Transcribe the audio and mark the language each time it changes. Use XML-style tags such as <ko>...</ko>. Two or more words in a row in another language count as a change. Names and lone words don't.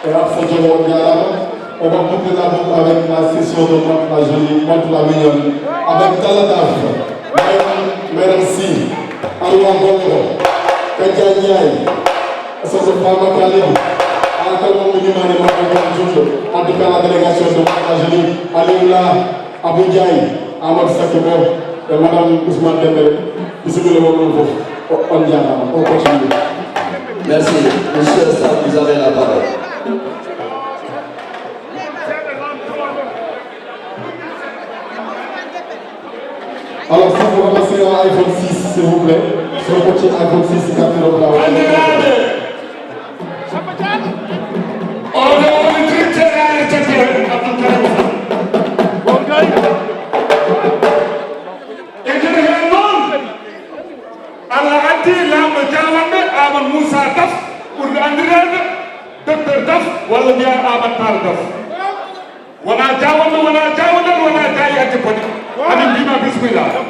<fr>et à Fodjolo Diarra. On va boucler la boucle avec la session de Montre la Jolie, Montre la Mignonne, avec Taladaf, Merci, Arwa Bongo, Kadia Ndiaye, Soso Fama Khalid, Alakal Moumini en tout cas la délégation de Montre la Jolie, Alioula, Abou Ndiaye, Ahmad Sakebo et Madame Ousmane Dembélé, ici le moment on continue. Merci, monsieur Assad, vous avez la parole. Alors, si vous passez à iPhone 6, s'il vous plaît, sur le petit iPhone 6, capté dans la</fr> <ff>Allah addi lamɗo jawande Amadou Moussa Daf ɓurde andirede docteur Daf walla mbiya Amadou Tall Daf wona jawande wona jaayi addi boni amin mbima bisimilla</ff>